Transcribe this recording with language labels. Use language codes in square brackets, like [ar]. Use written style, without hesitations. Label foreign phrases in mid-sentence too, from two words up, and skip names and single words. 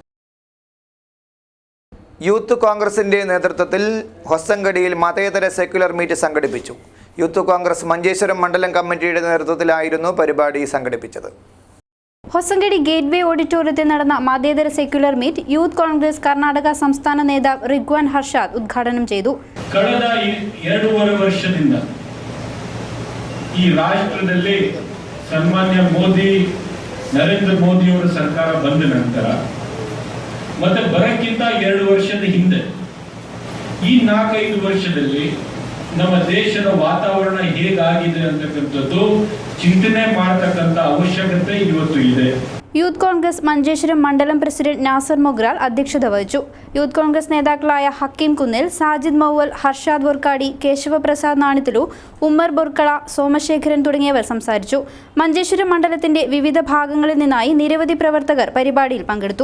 [ml] യൂത്ത് കോൺഗ്രസിന്റെ നേതൃത്വത്തിൽ ഹൊസങ്കടിയിൽ മതേതര സെക്യുലർ മീറ്റ് സംഘടിപ്പിച്ചു. യൂത്ത് കോൺഗ്രസ് മഞ്ചേശ്വരം മണ്ഡലം കമ്മിറ്റിയുടെ നേതൃത്വത്തിലായിരുന്നു പരിപാടി സംഘടിപ്പിച്ചത്. ഹൊസങ്കടി ഗേറ്റ്വേ ഓഡിറ്റോറിയത്തിൽ നടന്ന മതേതര സെക്യുലർ മീറ്റ് യൂത്ത് കോൺഗ്രസ് കർണാടക സംസ്ഥാന നേതാവ് റിഗ്വാൻ ഹർഷാദ് ഉദ്ഘാടനം ചെയ്തു. [kn] ಕಳೆದ 2.5 ವರ್ಷದಿಂದ ಈ ರಾಷ್ಟ್ರದಲ್ಲಿ ಸನ್ಮಾನ್ಯ ಮೋದಿ ನರೇಂದ್ರ ಮೋದಿ ಅವರ ಸರ್ಕಾರ ಬಂದ ನಂತರ ಮತ್ತೆ ಬರಕ್ಕಿಂತ 2 ವರ್ಷದ ಹಿಂದೆ ಈ 4-5 ವರ್ಷದಲ್ಲಿ ನಮ್ಮ ದೇಶದ ವಾತಾವರಣ ಹೇಗಾಗಿದೆ ಅಂತಕ್ಕಂಥದ್ದು ಚಿಂತನೆ ಮಾಡತಕ್ಕಂಥ ಅವಶ್ಯಕತೆ ಇವತ್ತು ಇದೆ. [ml] യൂത്ത് കോൺഗ്രസ് മഞ്ചേശ്വരം മണ്ഡലം പ്രസിഡന്റ് നാസർ മൊഗ്രാൽ അധ്യക്ഷത വഹിച്ചു. യൂത്ത് കോൺഗ്രസ് നേതാക്കളായ ഹക്കീം കുന്നിൽ, സാജിദ് മൗവൽ, ഹർഷാദ് ബൊർക്കാടി, കേശവപ്രസാദ് നാണിത്തുലു, ഉമ്മർ ബൊർക്കള, സോമശേഖരൻ തുടങ്ങിയവർ സംസാരിച്ചു. മഞ്ചേശ്വരം മണ്ഡലത്തിന്റെ വിവിധ ഭാഗങ്ങളിൽ നിന്നായി നിരവധി പ്രവർത്തകർ പരിപാടിയിൽ പങ്കെടുത്തു.